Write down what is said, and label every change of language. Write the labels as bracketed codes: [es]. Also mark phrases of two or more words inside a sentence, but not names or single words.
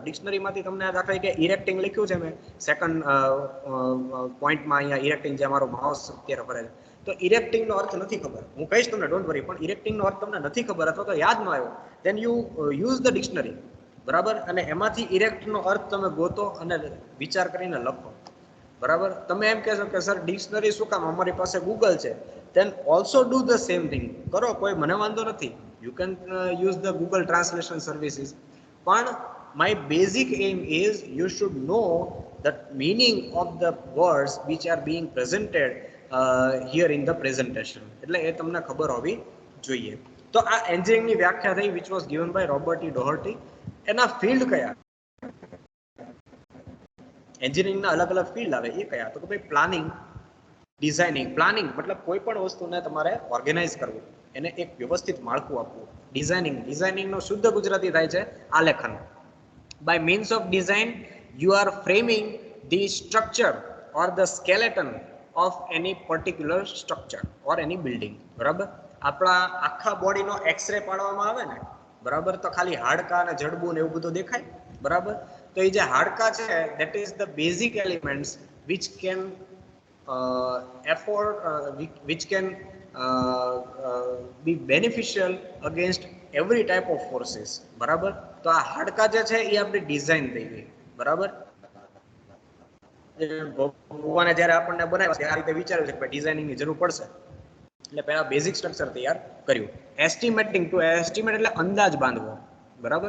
[gu] ડિક્શનરીમાંથી તમને દાખલા તરીકે ઇરેક્ટિંગ લખ્યું છે મેં સેકન્ડ પોઈન્ટમાં, અહીંયા ઇરેક્ટિંગ જે અમારો માઉસ અત્યારે ફરે છે, તો ઇરેક્ટિંગનો અર્થ નથી ખબર, હું કહીશ તમને, [en] don't worry, [gu] પણ ઇરેક્ટિંગનો અર્થ તમને નથી ખબર અથવા તો યાદ ન આવ્યો, [en] then you use the dictionary. [gu] બરાબર? અને એમાંથી ઇરેક્ટનો અર્થ તમે ગોતો અને વિચાર કરીને લખો. બરાબર? તમે એમ કહેશો કે [en] sir dictionary [gu] શું કામ, અમારી પાસે ગૂગલ છે, [en] then also do the same thing. [gu] કરો, કોઈ મને વાંધો નથી, [en] you can use the Google translation services, પણ my basic aim is you should know the meaning of the words which are being presented here in the presentation. [gu] એટલે એ તમને ખબર હોવી જોઈએ. તો આ એન્જિનિયરિંગની વ્યાખ્યા થઈ, [en] which was given by Robert E. Doherty. [gu] એના ફિલ્ડ કયા? એન્જિનિયરિંગના અલગ અલગ ફિલ્ડ આવે, એ કયા? તો કે ભાઈ પ્લાનિંગ, ડિઝાઇનિંગ. પ્લાનિંગ મતલબ કોઈ પણ વસ્તુને તમારે ઓર્ગેનાઇઝ કરવું, એને એક વ્યવસ્થિત માળખું આપવું. ડિઝાઇનિંગ, ડિઝાઇનિંગનો શુદ્ધ ગુજરાતી થાય છે આલેખન. [en] by means of design you are framing the structure or the skeleton of any particular structure or any building. [gu] બરાબર? આપણા આખા બોડીનો એક્સરે પાડવામાં આવે ને, બરાબર, તો ખાલી હાડકા અને જડબું ને એવું બધું દેખાય. બરાબર? તો એ જે હાડકા છે, [en] that is the basic elements which can afford which can be beneficial against every type of forces. [gu] બરાબર? તો આ હાડકા જે છે એ આપણી ડિઝાઇન થઈ ગઈ. બરાબર? ભગવાને જ્યારે આપણને બનાવ્યા ત્યારે આ રીતે વિચાર્યું છે કે ડિઝાઇનિંગની જરૂર પડશે, એટલે પહેલા બેઝિક સ્ટ્રક્ચર તૈયાર કર્યું. એસ્ટિમેટિંગ, [en] to estimate [gu] એટલે અંદાજ બાંધવો. બરાબર?